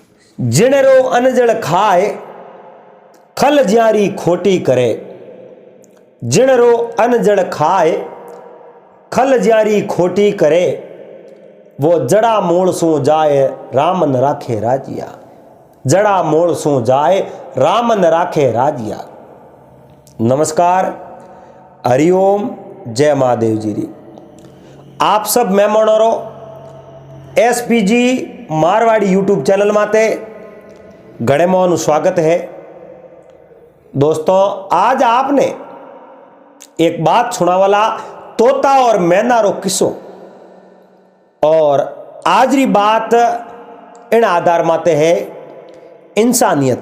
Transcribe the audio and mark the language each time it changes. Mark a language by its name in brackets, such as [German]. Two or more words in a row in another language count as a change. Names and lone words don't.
[Marwari] जिणेरो अनजल खाए खल ज्यारी खोटी करे। जिणेरो अनजल खाए खल ज्यारी खोटी करे। वो जड़ा मोड़ सो जाए राम न राखे राजिया। जड़ा मोड़ सो जाए राम न राखे राजिया। नमस्कार, हरिओम, जय महादेव जी री। आप सब मेहमानों एसपीजी मारवाड़ी यूट्यूब चैनल माते घणे मोहन स्वागत है। दोस्तों, आज आपने एक बात सुना वाला तोता और मैना रो किस्सो, और आज री बात इन आधार माते है इंसानियत।